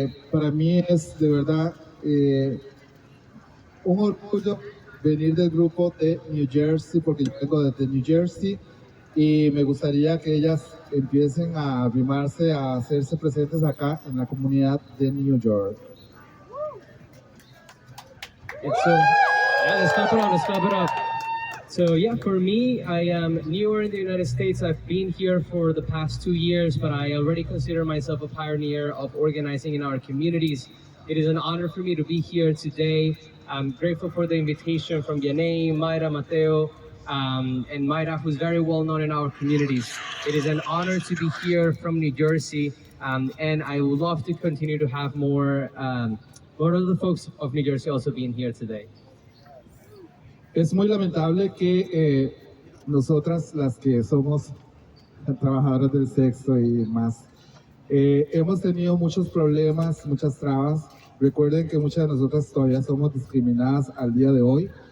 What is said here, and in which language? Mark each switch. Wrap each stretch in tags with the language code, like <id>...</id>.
<es>Para mí es de verdad un orgullo venir del grupo de New Jersey, porque yo vengo desde New Jersey y me gustaría que ellas empiecen a arrimarse, a hacerse presentes acá en la comunidad de New York.</es> <en>It's yeah, let's clap it up, let's clap it up. So yeah, for me, I am newer in the United States. I've been here for the past 2 years, but I already consider myself a pioneer of organizing in our communities. It is an honor for me to be here today. I'm grateful for the invitation from Yanei, Mayra, Mateo, and Mayra, who's very well known in our communities. It is an honor to be here from New Jersey, and I would love to continue to have more of the folks of New Jersey also being here today.</en> <es>Es muy lamentable que nosotras, las que somos trabajadoras del sexo y más, hemos tenido muchos problemas, muchas trabas. Recuerden que muchas de nosotras todavía somos discriminadas al día de hoy.</es>